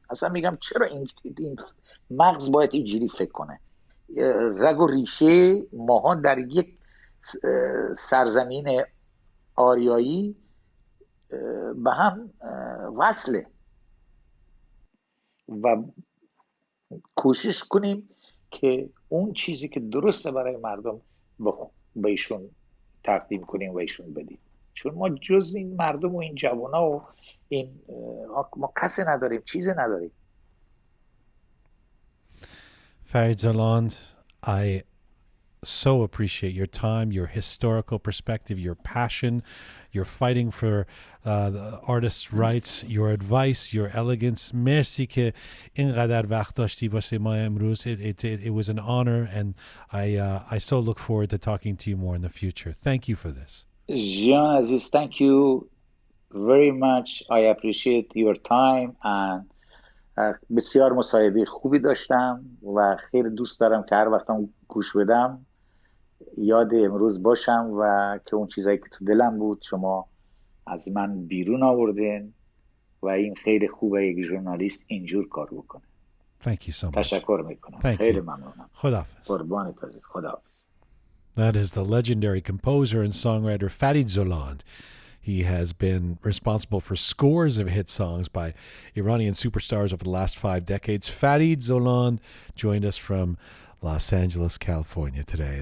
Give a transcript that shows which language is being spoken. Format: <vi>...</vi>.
<fa>اصلا میگم چرا این مغز باید اینجوری فکر کنه؟ رگ و ریشه ماها در یک سرزمین آریایی به هم وصله و کوشش کنیم که اون چیزی که درسته برای مردم بهشون تقدیم کنیم و ایشون بدیم. چون ما جز این مردم و این جوانا و این ما کسی نداریم، چیزی نداریم.</fa> <en>Farid Zoland, I so appreciate your time, your historical perspective, your passion, your fighting for the artists' rights, your advice, your elegance.</en> <fa>Merci که اینقدر وقت داشتی واسه ما امروز.</fa> <en>It was an honor, and I so look forward to talking to you more in the future. Thank you for this. Jian Aziz, thank you very much. I appreciate your time and</en> <fa>بسیار مصاحبه خوبی داشتم و خیلی دوست دارم که هر وقتم گوش بدم یاد امروز باشم و که اون چیزایی که تو دلم بود شما از من بیرون آوردین و این خیلی خوبه یک ژورنالیست اینجور کار بکنه.</fa> <en>Thank you so much.</en> <fa>تشکر میکنم. خیلی ممنونم. خداحافظ. قربانت عزیز. خداحافظ.</fa> <en>That is the legendary composer and songwriter Farid Zoland. He has been responsible for scores of hit songs by Iranian superstars over the last 5 decades. Farid Zoland joined us from Los Angeles, California today.</en>